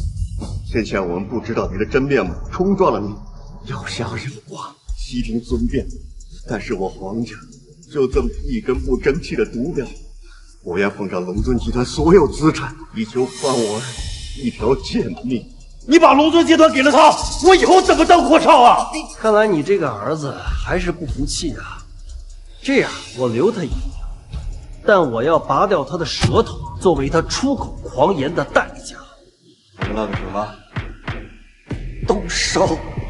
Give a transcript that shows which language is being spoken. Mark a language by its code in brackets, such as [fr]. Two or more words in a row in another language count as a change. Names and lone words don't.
[zh] 天下我们不知道你的真面目，冲撞了你，要杀人剐，悉听尊便。但是我黄家就这么一根不争气的毒苗，我愿奉上龙尊集团所有資產，以求放我一條賤命。你把龙尊集团給了他，我以後怎麼當國少啊？看來你這個兒子還是不服氣啊。這樣，我留他一命，但我要拔掉他的舌頭，作為他出口狂言的代價。知道個什麼？動手！